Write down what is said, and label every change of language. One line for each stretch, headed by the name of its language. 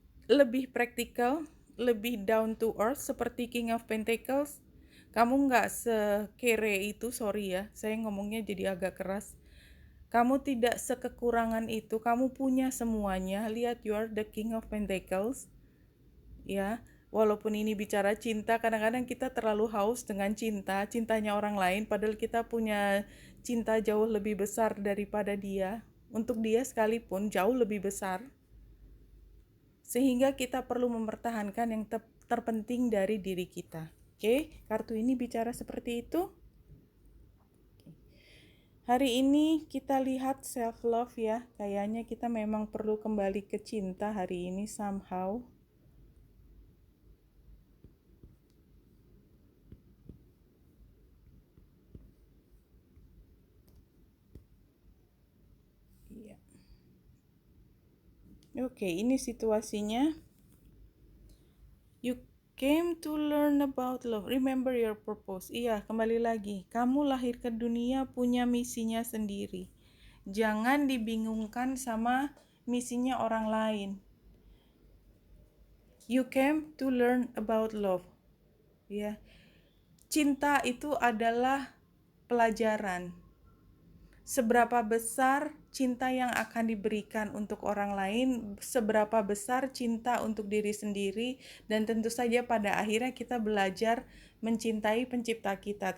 Indonesian: Lebih praktikal, lebih
English: down to earth
Indonesian: seperti King of Pentacles. Kamu nggak sekere itu, sorry ya, saya ngomongnya jadi agak keras. Kamu tidak sekekurangan itu, kamu punya semuanya. Lihat,
English: you are the King of Pentacles.
Indonesian: Ya, walaupun ini bicara cinta, kadang-kadang kita terlalu haus dengan cintanya orang lain, padahal kita punya cinta jauh lebih besar daripada dia. Untuk dia sekalipun jauh lebih besar. Sehingga kita perlu mempertahankan yang terpenting dari diri kita. Oke, kartu ini bicara seperti itu. Hari ini kita lihat self love ya. Kayaknya kita memang perlu kembali ke cinta hari ini somehow. Iya. Oke, ini situasinya.
English: You came to learn about love. Remember your purpose.
Indonesian: Iya, kembali lagi. Kamu lahir ke dunia punya misinya sendiri. Jangan dibingungkan sama misinya orang lain.
English: You came to learn about love.
Indonesian: Ya. Cinta itu adalah pelajaran. Seberapa besar cinta yang akan diberikan untuk orang lain, seberapa besar cinta untuk diri sendiri, dan tentu saja pada akhirnya kita belajar mencintai pencipta kita.